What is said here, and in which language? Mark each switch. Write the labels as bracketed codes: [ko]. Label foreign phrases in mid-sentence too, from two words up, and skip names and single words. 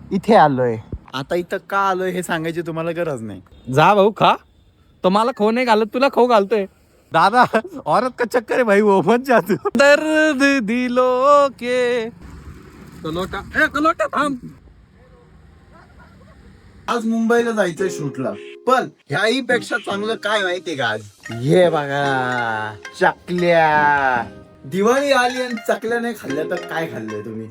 [mr] इथे आलोय. आता इथं का आलोय हे सांगायची तुम्हाला गरज नाही. जा भाऊ खा. तो मला खाऊ नाही घालत, तुला खाऊ घालतोय. [hi] दादा औरत का चक्कर है भाई, वो मत जा तू. दर्द दिलो के कलोटा थांब. [mr] आज मुंबईला जायचंय शूटला, पण ह्याही पेक्षा चांगलं काय माहितीये का आज? हे बघा चकल्या. दिवाळी आली आणि चकल्या नाही खाल्ल्या तर काय खाल्लंय तुम्ही?